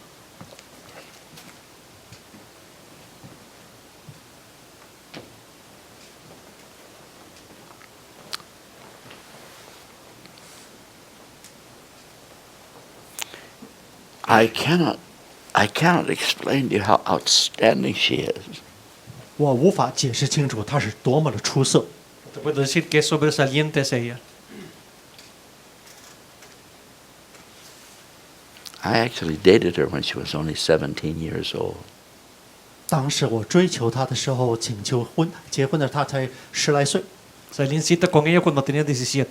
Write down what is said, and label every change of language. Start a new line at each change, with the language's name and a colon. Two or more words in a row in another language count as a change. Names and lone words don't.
English: I cannot explain to you how outstanding she is.
Chinese: 我无法解释清楚她是多么的出色。
Spanish: Te puedo decir que sobresaliente es ella.
English: I actually dated her when she was only 17 years old.
Chinese: 当时我追求她的时候，请求结婚的她才10来岁。
Spanish: Salí en cita con ella cuando tenía 17.